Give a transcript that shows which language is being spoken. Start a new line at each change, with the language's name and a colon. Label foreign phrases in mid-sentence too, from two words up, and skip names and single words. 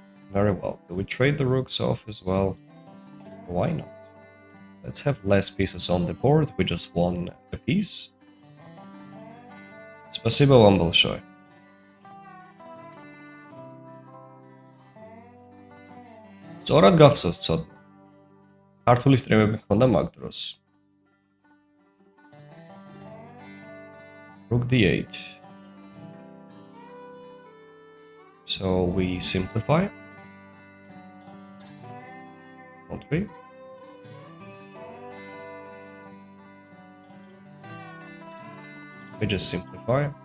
English: Very well. Do we trade the rooks off as well? Why not? Let's have less pieces on the board. We just won a piece.
Russian: Спасибо вам большое.
Georgian: სწორად გახსოვს ცოტა. ქართული სტრიმები მქონდა მაგ დროს.
English: Rook d8. So we simplify. Don't we? We just simplify.